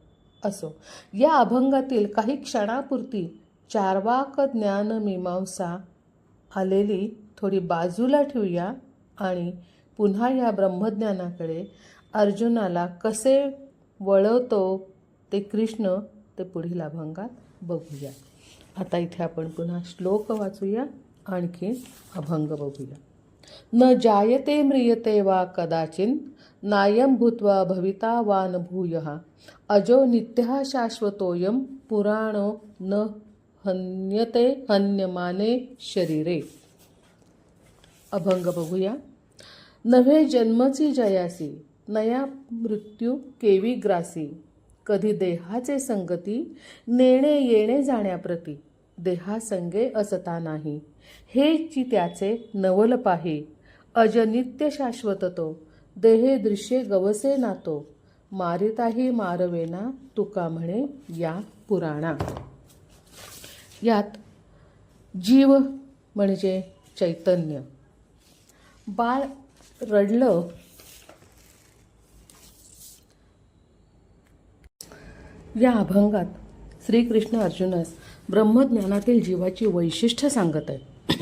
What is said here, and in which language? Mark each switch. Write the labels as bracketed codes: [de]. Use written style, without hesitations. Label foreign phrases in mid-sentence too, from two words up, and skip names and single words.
[mr] असो, या अभंगातील काही क्षणापुरती चारवाक ज्ञान मीमांसा आलेली थोडी बाजूला ठेवूया आणि पुन्हा या ब्रह्मज्ञानाकडे अर्जुनाला कसे वळवतो ते कृष्ण ते पुढील अभंगात बघूया. आता इथे आपण पुन्हा श्लोक वाचूया, आणखी अभंग बघूया. [sa] न जायते म्रियते वा कदाचिन नायं भूत्वा भविता वा न भूयः अजो नित्यः शाश्वतोऽयं पुराणो न हन्यते हन्यमाने शरीरे. [mr] अभंग बघूया. नव्हे जन्मची जयासी नया मृत्यू केवी ग्रासी कधी देहाचे संगती नेणे येणे जाण्याप्रती देहासंगे असता नाही हेची त्याचे नवल पाही अजनित्य शाश्वत तो देहे दृश्ये गवसे नातो मारिताही मारवेना तुका म्हणे या पुराणा. यात जीव म्हणजे चैतन्य. बाळ रडलं या अभंगात श्रीकृष्ण अर्जुनास ब्रह्मज्ञानातील जीवाची वैशिष्ट्य सांगत आहे.